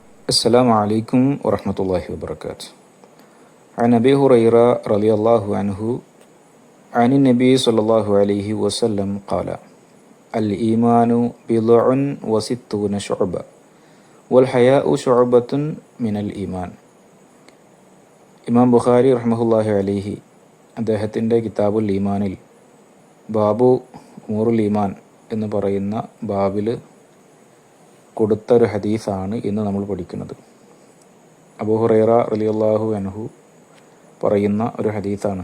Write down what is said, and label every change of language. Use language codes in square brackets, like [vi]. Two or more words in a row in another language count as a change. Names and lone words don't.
[ar] السلام عليكم ورحمة الله وبركاته. عن أبي هريرة رضي الله عنه عن النبي صلى الله عليه وسلم قال: الإيمان بضع وستون شعبة والحياء شعبة من الإيمان. [ml] ഇമാം ബുഖാരി [ar] رحمة الله عليه [ml] അദ്ദേഹത്തിൻ്റെ കിതാബുൽ ഈമാനിൽ ബാബു ഉമൂറുൽ ഈമാൻ എന്ന് പറയുന്ന ബാബിൽ കൊടുത്തൊരു ഹദീസാണ് ഇന്ന് നമ്മൾ പഠിക്കുന്നത്. അബൂ ഹുറൈറ [ar] رضي الله عنه [ml] പറയുന്ന ഒരു ഹദീസാണ്.